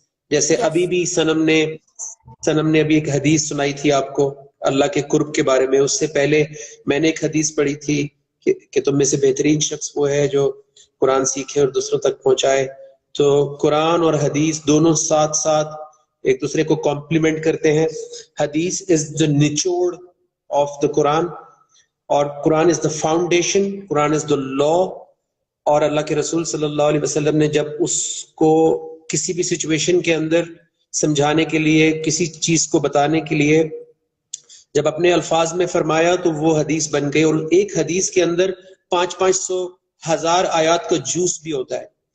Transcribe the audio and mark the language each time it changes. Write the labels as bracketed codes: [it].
[ur] جیسے ابھی بھی سنم نے ابھی ایک حدیث سنائی تھی آپ کو اللہ کے قرب کے بارے میں. اس سے پہلے میں نے ایک حدیث پڑھی تھی کہ تم میں سے بہترین شخص وہ ہے جو قرآن سیکھے اور دوسروں تک پہنچائے. تو قرآن اور حدیث دونوں ساتھ ساتھ ایک دوسرے کو کمپلیمنٹ کرتے ہیں. [en] حدیث is the نچوڑ of the Quran, اور قرآن is the foundation, قرآن is the law, [ur] اور اللہ کے رسول صلی اللہ علیہ وسلم نے جب اس کو کسی بھی سچویشن کے اندر سمجھانے کے لیے، کسی چیز کو بتانے کے لیے جب اپنے الفاظ میں فرمایا تو وہ حدیث بن گئی. اور ایک حدیث کے اندر 500 1000 آیات کا جوس بھی ہوتا ہے.